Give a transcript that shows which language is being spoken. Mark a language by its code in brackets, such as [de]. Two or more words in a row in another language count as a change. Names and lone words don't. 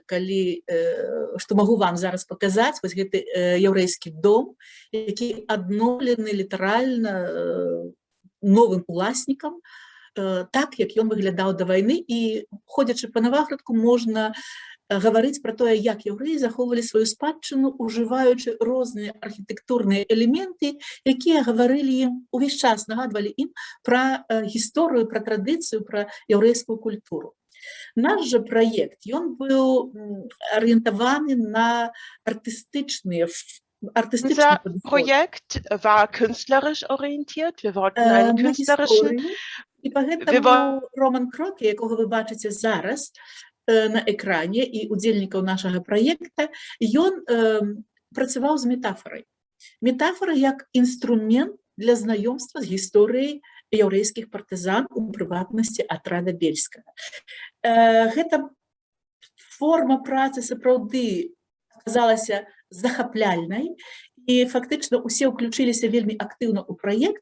[be] што магу вам зараз паказаць вось гэты яўрэйскі дом, які адноўлены літаральна новым уласнікам, так, як ён выглядаў да вайны, і, ходзячы па Наваградку, можна гаварыць пра тое, як яўрэі захоўвалі сваю спадчыну, ужываючы розныя архітэктурныя элементы, якія гаварылі ім, увесь час нагадвалі ім пра гісторыю, пра традыцыю, пра яўрэйскую культуру. Наш жа праект, ён быў арыентаваны на артыстычныя [de] Unser Projekt war künstlerisch orientiert. Wir wollten einen künstlerischen... [be] І поэтому Роман Кроке, [uk] якого ви бачите зараз на екрані, [be] і удзельнікаў нашага праекта, ён працаваў з метафорай. Метафора як інструмент для знаёмства з гісторыяй яўрэйскіх партызан, у прыватнасці атрада Бельскага. Гэта форма працы сапраўды аказалася захапляльнай, і фактычна ўсе ўключыліся вельмі актыўна ў праект.